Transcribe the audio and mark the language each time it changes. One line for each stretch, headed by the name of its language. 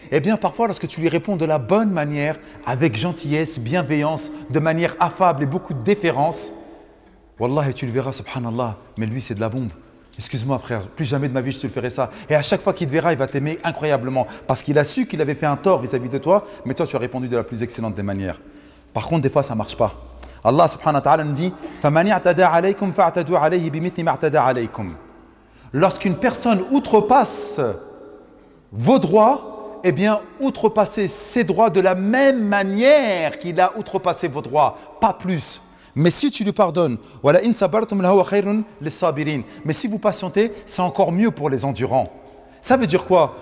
French: Eh bien, parfois, lorsque tu lui réponds de la bonne manière, avec gentillesse, bienveillance, de manière affable et beaucoup de déférence, Wallah, tu le verras, subhanallah, mais lui, c'est de la bombe. Excuse-moi, frère, plus jamais de ma vie je te le ferai ça. Et à chaque fois qu'il te verra, il va t'aimer incroyablement. Parce qu'il a su qu'il avait fait un tort vis-à-vis de toi, mais toi, tu as répondu de la plus excellente des manières. Par contre, des fois, ça ne marche pas. Allah subhanahu wa ta'ala nous dit
Arabic: فَمَنِ اعْتَدَى عَلَيْكُمْ فَاعْتَدُوا عَلَيْهِ بِمِثْلِ مَا اعْتَدَى عَلَيْكُمْ.
French: Lorsqu'une personne outrepasse vos droits, eh bien, outrepassez ses droits de la même manière qu'il a outrepassé vos droits, pas plus. Mais si tu lui pardonnes,
Arabic: وَلَئِنْ صَبَرْتُمْ لَهُوَ خَيْرٌ لِلصَّابِرِينَ.
French: Mais si vous patientez, c'est encore mieux pour les endurants. Ça veut dire quoi?